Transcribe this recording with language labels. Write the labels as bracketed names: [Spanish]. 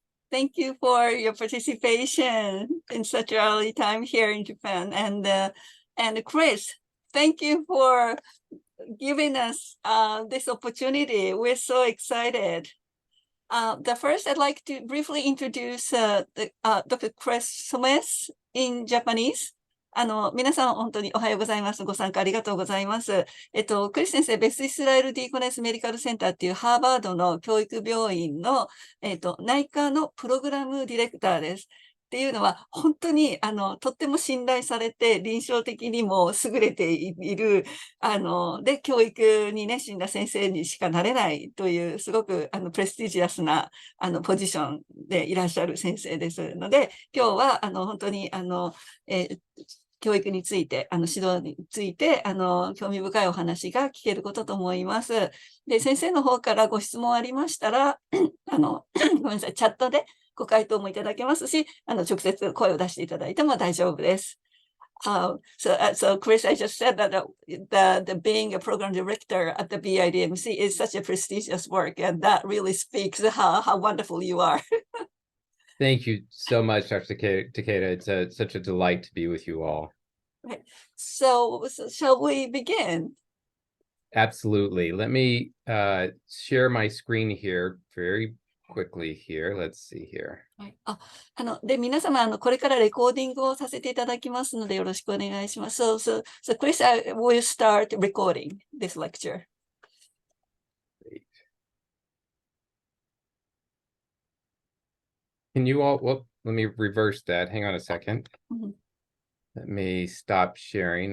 [English] Thank you for your participation in such early time here in Japan. And Chris, thank you for giving us this opportunity. We're so excited. First, I'd like to briefly introduce Dr. Chris Smith in Japanese. [Japanese] 皆さん本当におはようございます。ご参加ありがとうございます。クリス先生、ベス・イスラエル・ディーコネス・メディカルセンターっていうハーバードの教育病院の、内科のプログラムディレクターです。っていうのは、本当に、とっても信頼されて、臨床的にも優れている、で、教育に熱心な先生にしかなれないという、すごく、プレスティジアスな、ポジションでいらっしゃる先生ですので、今日は、本当に、教育について、指導について、興味深いお話が聞けることと思います。で、先生の方からご質問ありましたら、ごめんなさい、チャットでご回答もいただけますし、直接声を出していただいても大丈夫です。 [English] So Chris, I just said that the being a program director at the BIDMC is such a prestigious work, and that really speaks how wonderful you are. Thank you so much, Dr. Takeda. It's such a delight to be with you all. Right. So shall we begin? Absolutely. Let me share my screen here very quickly here. Let's see here. [Japanese] はい。で、皆様、これからレコーディングをさせていただきますので、よろしくお願いします。 [English] So Chris, I will start recording this lecture. Great. Can you all, well, let me reverse that. Hang on a second. Mm-hmm. Let me stop sharing.